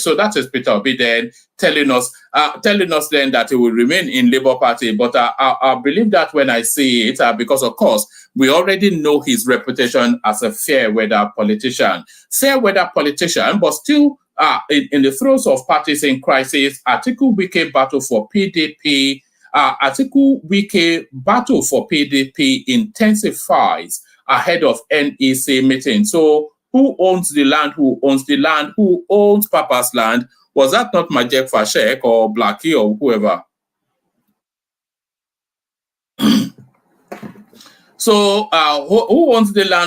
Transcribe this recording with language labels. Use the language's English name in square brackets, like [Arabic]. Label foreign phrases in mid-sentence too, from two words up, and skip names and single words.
[English] So that is Peter Obi then telling us then that he will remain in Labour Party. But I believe that when I see it, because of course, we already know his reputation as a fair weather politician. Fair weather politician, but still in the throes of parties in crisis. Atiku Wike battle for PDP. Atiku Wike battle for PDP intensifies ahead of NEC meeting. So who owns the land? Who owns the land? Who owns Papa's land? Was that not Majek Fashek or Blackie or whoever? So who owns the land?